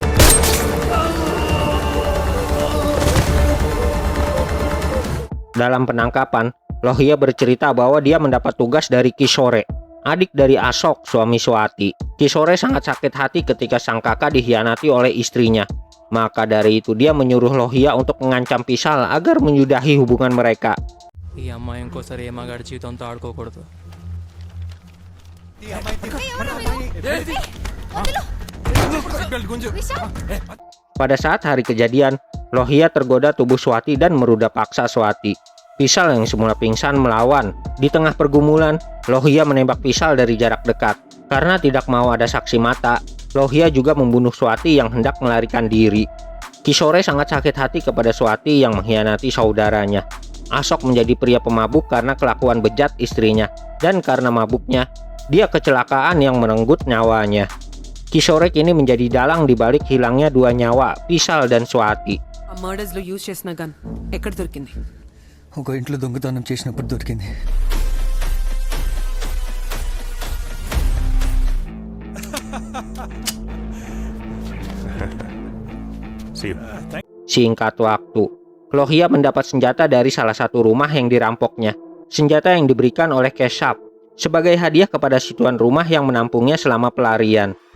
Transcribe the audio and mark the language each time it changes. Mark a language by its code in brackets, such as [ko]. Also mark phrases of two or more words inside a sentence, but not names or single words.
[id] Dalam penangkapan, Lohia bercerita bahwa dia mendapat tugas dari Kishore, adik dari Asok, suami Swati. Kishore sangat sakit hati ketika sang kakak dikhianati oleh istrinya. Maka dari itu dia menyuruh Lohia untuk mengancam Pisal agar menyudahi hubungan mereka. [te] ఈ అమ్మాయి ఇంకోసారి ఏమగాడి జీవితంతో ఆడుకోకూడదు. [id] Pada saat hari kejadian, Lohia tergoda tubuh Swati dan meruda paksa Swati. Pisal yang semula pingsan melawan. Di tengah pergumulan, Lohia menembak Pisal dari jarak dekat. Karena tidak mau ada saksi mata, Lohia juga membunuh Swati yang hendak melarikan diri. Kishore sangat sakit hati kepada Swati yang mengkhianati saudaranya. Ashok menjadi pria pemabuk karena kelakuan bejat istrinya, dan karena mabuknya, dia kecelakaan yang merenggut nyawanya. Kishore kini menjadi dalang di balik hilangnya 2 nyawa, Vishal dan Swati. [te] ఆ మర్డర్స్ లో యూజ్ చేసిన గన్ ఎక్కడ దొరికింది? ఒక ఇంట్లో దొంగతనం చేసినప్పుడు దొరికింది. [id] Singkat waktu, Lohia mendapat senjata dari salah satu rumah yang dirampoknya. Senjata yang diberikan oleh Keshav sebagai hadiah kepada si tuan rumah yang menampungnya selama pelarian.